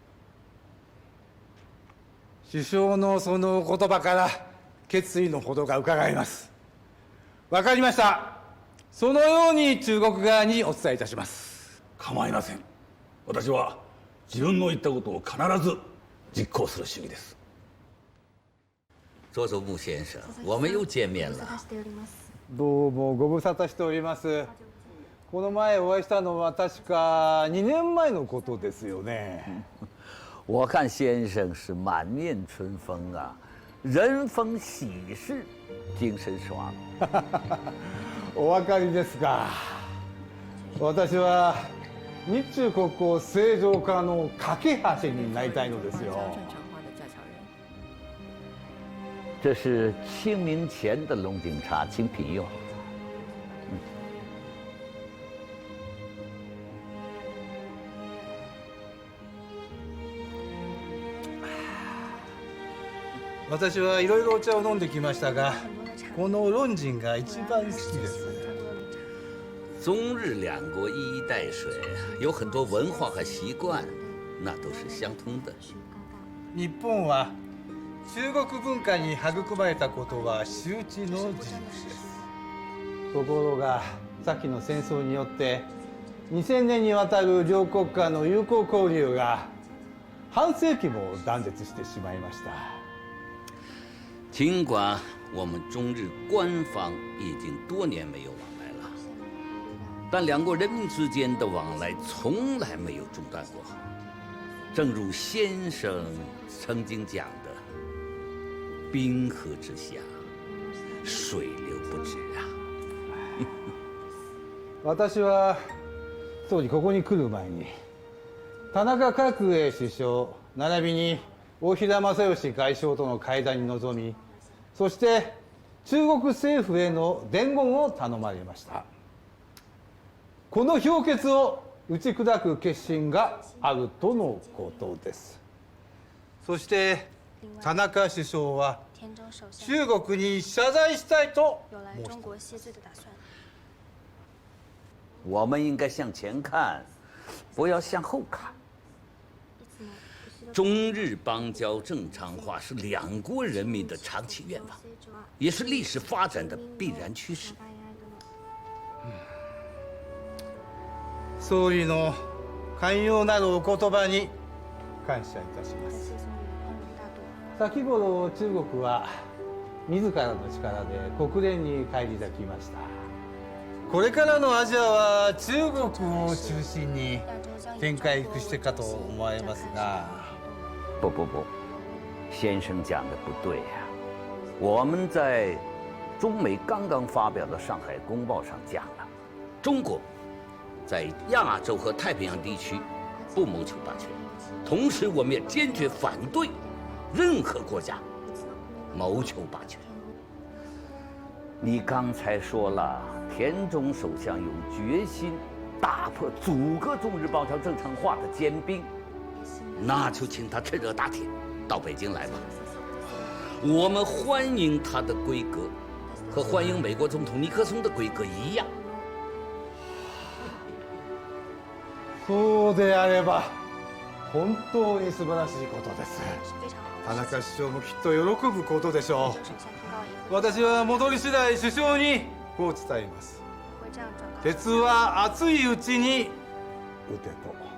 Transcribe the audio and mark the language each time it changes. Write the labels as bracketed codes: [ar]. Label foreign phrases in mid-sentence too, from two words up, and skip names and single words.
[ja] 首相のそのお言葉から決意のほどが伺えます。わかりました。そのように中国側にお伝えいたします。構いません。私は自分の言ったことを必ず実行する主義です。 [zh] 佐佐木先生，我们又见面了。 [ja] どうもご無沙汰しております。この前お会いしたのは確か2年前のことですよね。 [zh] 我看先生是满面春风啊，人逢喜事精神爽。 [ja] お分かりですか。私は日中国交正常化の架け橋になりたいのですよ。 [zh] 这是清明前的龙井茶，请品用。 [ja] 私はいろいろお茶を飲んできましたが、この龍井が一番好きです。 [zh] 中日两国一衣带水，有很多文化和习惯，那都是相通的。 [ja] 日本は中国文化に育まれたことは周知の事実です。ところが先の戦争によって2000年にわたる両国間の友好交流が半世紀も断絶してしまいました。 [zh] 尽管我们中日官方已经多年没有往来了，但两国人民之间的往来从来没有中断过。正如先生曾经讲的，冰河之下，水流不止啊。私は当時ここに来る前に田中角栄首相並びに大平正義外相との会談に臨み、そして中国政府への伝言を頼まれました。この評決を打ち砕く決心があるとのことです。そして田中首相は中国に謝罪したいと申しています。我们应该向前看，不要向后看。中日邦交正常化是两国人民的长期愿望，也是历史发展的必然趋势。 [ja] 総理の寛容なるお言葉に感謝いたします。先頃中国は自らの力で国連に返り咲きました。これからのアジアは中国を中心に展開してかと思われますが。 [zh] 不，先生讲的不对呀。我们在中美刚刚发表的《上海公报》上讲了，中国在亚洲和太平洋地区不谋求霸权，同时我们也坚决反对任何国家谋求霸权。你刚才说了，田中首相有决心打破阻隔中日邦交正常化的坚冰。那就请他趁热打铁，到北京来吧。我们欢迎他的规格，和欢迎美国总统尼克松的规格一样。 [ja] そうであれば本当に素晴らしいことです。田中首相もきっと喜ぶことでしょう。私は戻り次第首相にこう伝えます。鉄は熱いうちに打てと。